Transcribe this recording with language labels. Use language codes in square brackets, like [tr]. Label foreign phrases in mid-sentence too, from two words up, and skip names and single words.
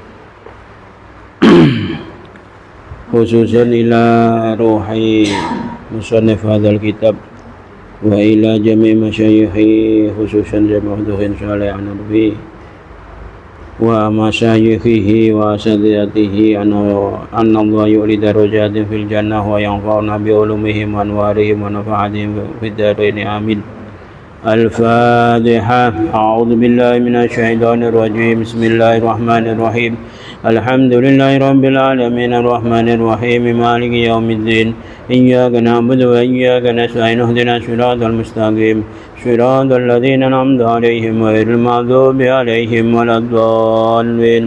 [ar] خصوصا إلى روح مصنف هذا الكتاب وإلى جميع مشايخه خصوصا جامع الدين صالح النبوي ومشايخه وأساتذته أن الله يعلي درجاتهم في الجنة وينفعنا بعلومهم وأنوارهم ونفحاتهم في الدارين آمين. Al-Fatihah. أعوذ بالله من الشيطان الرجيم بسم الله الرحمن الرحيم. الحمد لله رب العالمين الرحمن الرحيم مالك يوم الدين. إياك نعبد وإياك نستعين اهدنا الصراط المستقيم. صراط الذين أنعمت عليهم غير المغضوب عليهم ولا الضالين.